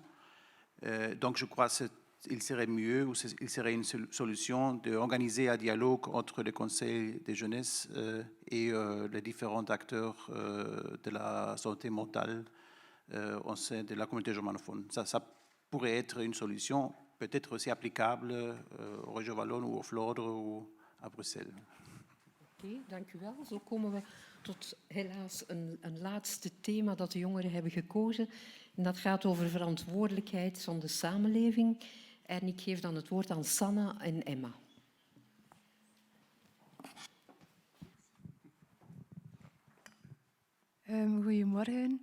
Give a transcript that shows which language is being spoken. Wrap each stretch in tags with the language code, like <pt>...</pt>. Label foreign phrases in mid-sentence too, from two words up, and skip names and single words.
<fr>Donc je crois qu'il serait mieux, ou il serait une solution d'organiser un dialogue entre le conseil de jeunesse et les différents acteurs de la santé mentale au sein de la communauté germanophone. Ça pourrait être une solution, peut-être aussi applicable au Région Wallonne ou au Flandre ou à Bruxelles.</fr> <nl>Oké, dank u wel. Zo komen we tot helaas een laatste thema dat de jongeren hebben gekozen. En dat gaat over verantwoordelijkheid van de samenleving. En ik geef dan het woord aan Sanna en Emma. Goedemorgen.</nl>